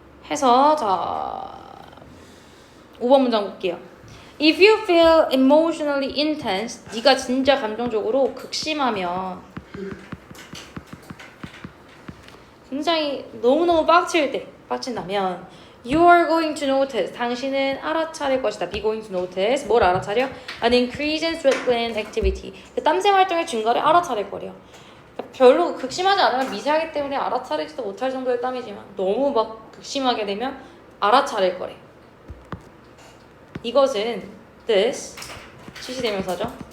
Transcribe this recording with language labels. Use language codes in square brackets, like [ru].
[ko] 해서 자 5번 문장 볼게요. [en] If you feel emotionally intense, [ko] 네가 진짜 감정적으로 극심하면 굉장히 너무너무 빡친다면 [en] You are going to notice, [ko] 당신은 알아차릴 것이다. [en] Be going to notice, [ko] 뭘 알아차려? [en] An increase in sweat gland activity. [ko] 그 땀샘 활동의 증가를 알아차릴 거래요. 별로 극심하지 않으면 미세하기 때문에 알아차리지도 못할 정도의 땀이지만 너무 막 극심하게 되면 알아차릴 거래. 이것은 this 지시대명사죠.